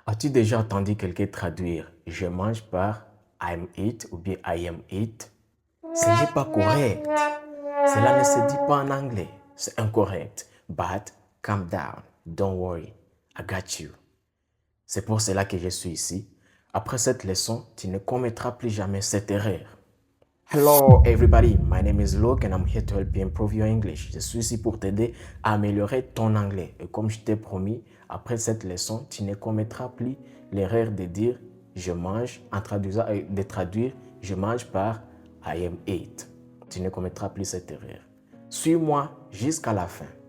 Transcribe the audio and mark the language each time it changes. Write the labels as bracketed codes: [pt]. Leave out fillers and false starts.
[fr] As-tu déjà entendu quelqu'un traduire je mange par [en] I'm eat [fr] ou bien [en] I am eat? [fr] Ce n'est pas correct. Cela ne se dit pas en anglais. C'est incorrect. [en] But calm down. Don't worry. I got you. [fr] C'est pour cela que je suis ici. Après cette leçon, tu ne commettras plus jamais cette erreur. [en] Hello everybody, my name is Luke and I'm here to help you improve your English. [fr] Je suis ici pour t'aider à améliorer ton anglais. Et comme je t'ai promis, après cette leçon, tu ne commettras plus l'erreur de dire je mange, de traduire je mange par [en] I am eat. [fr] Tu ne commettras plus cette erreur. Suis-moi jusqu'à la fin.